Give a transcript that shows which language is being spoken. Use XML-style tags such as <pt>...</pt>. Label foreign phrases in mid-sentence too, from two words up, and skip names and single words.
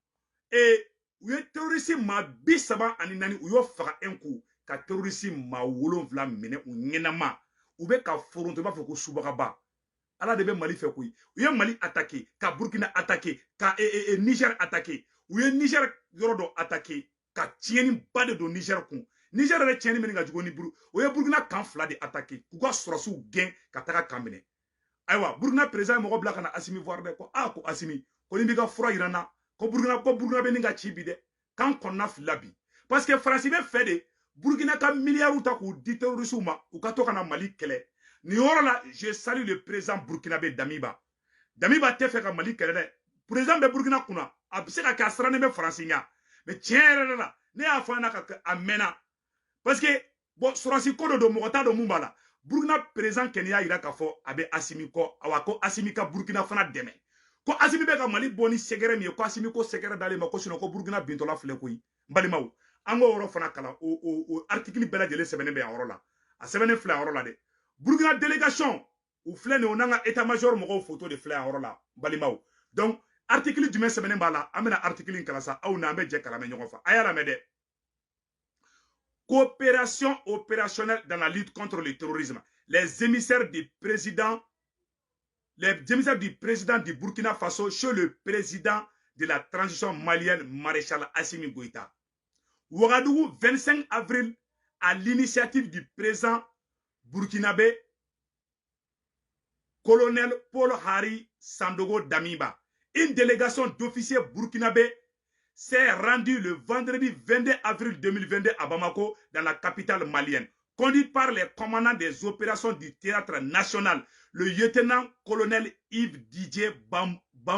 <bm>u ye terroriste maa 34 u y'o faga</bm> <fr>un coup</fr> <bm>ka terroriste maa 7 minɛ u ɲɛnama u bɛ ka foronto i b'a fɔ ko subagaba ala de bɛ mali fɛ koyi u ye mali attaquer ka burkina attaquer ka niger attaquer u ye niger yɔrɔ dɔ attaquer ka tiɲɛni ba de don niger kun niger yɛrɛ tiɲɛni min ka jugu ni buru o ye burkina kan 2 de attaquer k'u ka sɔrɔsiw gɛn ka taga kan minɛ ayiwa burkina président mɔgɔ bila kana asimi voir dɛ ko ko asimi ko ni b'i ka fura yira n na ko burkina bɛ nin ka ci bi dɛ kan kɔnɔna fila bi</bm> <fr>parce que</fr> <bm>faransi bɛ fɛ de burkina ka miliyariw ta k'u di terrorisiw ma u ka to kana mali kɛlɛ nin yɔrɔ la</bm> <fr>je salue le président</fr> <bm>burkinabé Damiba tɛ fɛ ka mali kɛlɛ dɛ président bɛ burkina kunna a bɛ se ka kɛ a sirannen bɛ faransi ɲa mais tiɲɛ yɛrɛ la ne y'a fɔ a ɲɛna ka a mɛnna</bm> <fr>parce que bon</fr> <bm>sɔrɔsi ko dɔ don mɔgɔ t'a dɔn mun b'a la burkina président kɛni y'a yira k'a fɔ a bɛ asimi kɔ awa ko asimi ka burkina fana dɛmɛ ko asimi bɛ ka mali bɔ ni sɛgɛrɛ min ye ko asimi ko sɛgɛrɛ dalen ma ko sinon ko burkina bintɔla filɛ koyi balimaw an k'o yɔrɔ fana kalan o article bɛɛ lajɛlen sɛbɛnnen bɛ a yɔrɔ la a sɛbɛnnen filɛ a yɔrɔ la dɛ burkina délégation u filɛ nin o n'an ka</bm> <fr>état major</fr> <bm>mɔgɔw photo de filɛ a yɔrɔ la balimaw donc article jumɛn sɛbɛnnen b'a la an bɛna article in kalan sa aw n'an bɛ jɛ kalan mɛ ɲɔgɔn fɛ a y'a lamɛn dɛ</bm> <fr>coopération opérationnelle dans la lutte contre le terrorisme les émissaires du président du Burkina Faso chez le président de la transition malienne, maréchal Assimi Goïta. Ouagadougou, 25 avril, à l'initiative du président burkinabé, colonel Paul Hari Sandogo Damiba. Une délégation d'officiers burkinabés s'est rendue le vendredi 22 avril 2022 à Bamako, dans la capitale malienne, conduite par les commandants des opérations du théâtre national, le lieutenant-colonel Yves Didier Bamouni.</fr>